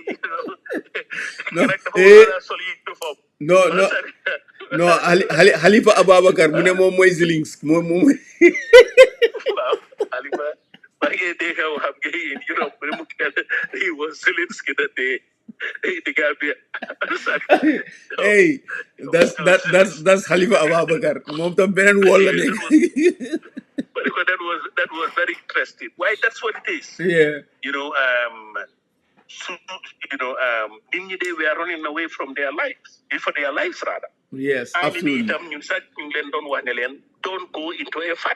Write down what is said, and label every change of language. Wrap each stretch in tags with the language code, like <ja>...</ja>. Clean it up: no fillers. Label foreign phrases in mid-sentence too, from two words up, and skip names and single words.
<wo>No, Halifa Ababakar, mune mom moy Zelensky, mom.</wo> <en>Halifa, in Europe, he was Zelensky that day. The Gambia. Hey, that's Halifa Ababakar.</en> <wo>Mom tam benen wall la nek.</wo> <en>But that was very interesting. Why? That's what it is. Yeah. They were running away from their lives, for their lives rather. Yes, absolutely. Don't go into a fight.</en>